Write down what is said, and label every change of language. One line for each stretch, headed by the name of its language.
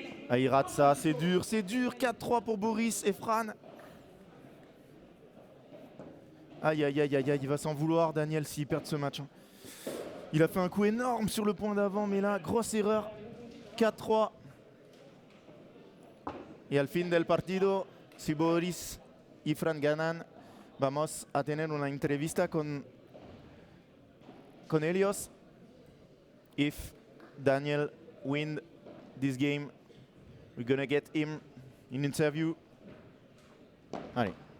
French: Ah, il rate ça, c'est dur, 4-3 pour Boris et Fran. Aïe, aïe, aïe, aïe, aïe, il va s'en vouloir, Daniel, s'il perd ce match. Il a fait un coup énorme sur le point d'avant, mais là, grosse erreur. 4-3.
Spanish: Y al fin del partido, si Boris y Fran ganan, vamos a tener una entrevista con ellos.
English: If Daniel win this game, we're gonna get him in interview.
French: Allez.